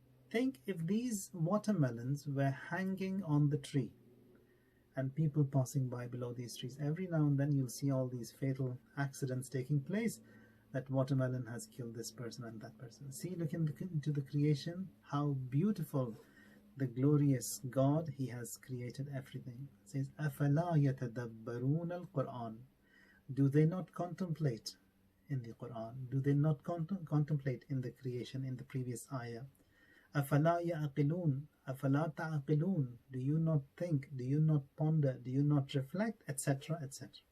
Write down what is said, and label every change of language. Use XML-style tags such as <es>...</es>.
<en>Think if these watermelons were hanging on the tree and people passing by below these trees, every now and then you'll see all these fatal accidents taking place. That watermelon has killed this person and that person. See, look into the creation, how beautiful, the glorious God, He has created everything. It says,</en> <ar>أَفَلَا يَتَدَبَّرُونَ الْقُرْآنِ.</ar> <en>Do they not contemplate in the Quran? Do they not contemplate in the creation in the previous ayah?</en> <ar>أَفَلَا يَعْقِلُونَ أَفَلَا تَعْقِلُونَ.</ar> <en>Do you not think? Do you not ponder? Do you not reflect? Etc. etc.</en>